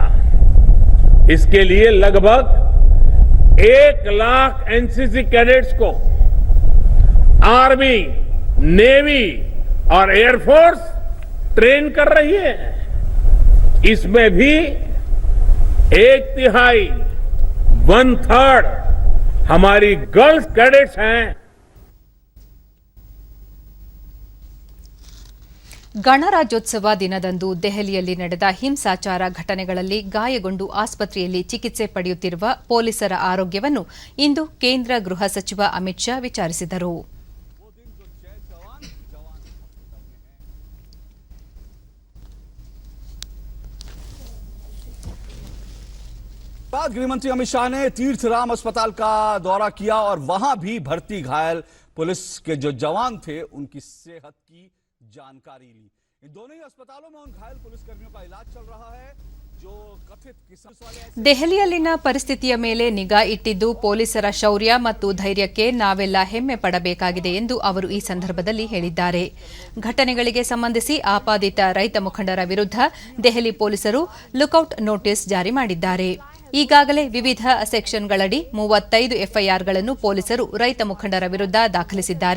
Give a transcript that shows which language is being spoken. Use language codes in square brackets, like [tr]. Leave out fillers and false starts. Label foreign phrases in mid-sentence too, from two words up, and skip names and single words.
[hi] इसके लिए लगभग 1 लाख [en] NCC cadets [hi] को आर्मी, नेवी और एयरफोर्स ट्रेन कर रही है। इसमें भी 1/3 1/3 हमारी [en] girls cadets [hi] हैं। [kn] ಗಣರಾಜ್ಯೋತ್ಸವ ದಿನದಂದು ದೆಹಲಿಯಲ್ಲಿ ನಡೆದ ಹಿಂಸಾಚಾರ ಘಟನೆಗಳಲ್ಲಿ ಗಾಯಗೊಂಡು ಆಸ್ಪತ್ರೆಯಲ್ಲಿ ಚಿಕಿತ್ಸೆ ಪಡೆಯುತ್ತಿರುವ ಪೊಲೀಸರ ಆರೋಗ್ಯವನ್ನು ಇಂದು ಕೇಂದ್ರ ಗೃಹ ಸಚಿವ ಅಮಿತ್ ಶಾ ವಿಚಾರಿಸಿದರು. [hi] गृहमंत्री अमित शाह ने तीर्थराम अस्पताल का दौरा किया और वहां भी भर्ती घायल पुलिस के जो जवान थे उनकी सेहत की जानकारी ली। इन दोनों ही अस्पतालों में उन घायल पुलिसकर्मियों का इलाज चल रहा है जो कथित किसान। [kn] ದೆಹಲಿಯಲ್ಲಿನ ಪರಿಸ್ಥಿತಿಯ ಮೇಲೆ ನಿಗಾ ಇಟ್ಟಿದ್ದು ಪೊಲೀಸರ ಶೌರ್ಯ ಮತ್ತು ಧೈರ್ಯಕ್ಕೆ ನಾವೆಲ್ಲ ಹೆಮ್ಮೆ ಪಡಬೇಕಾಗಿದೆ ಎಂದು ಅವರು ಈ ಸಂದರ್ಭದಲ್ಲಿ ಹೇಳಿದ್ದಾರೆ. ಘಟನೆಗಳಿಗೆ ಸಂಬಂಧಿಸಿ ಆಪಾದಿತ ರೈತ ಮುಖಂಡರ ವಿರುದ್ಧ ದೆಹಲಿ ಪೊಲೀಸರು [en] lookout notice [kn] ಜಾರಿ ಮಾಡಿದ್ದಾರೆ. ಈಗಾಗಲೇ ವಿವಿಧ ಸೆಕ್ಷನ್ಗಳಡಿ 35 ಎಫ್ಐಆರ್ಗಳನ್ನು ಪೊಲೀಸರು ರೈತ ಮುಖಂಡರ ವಿರುದ್ಧ ದಾಖಲಿಸಿದ್ದಾರೆ.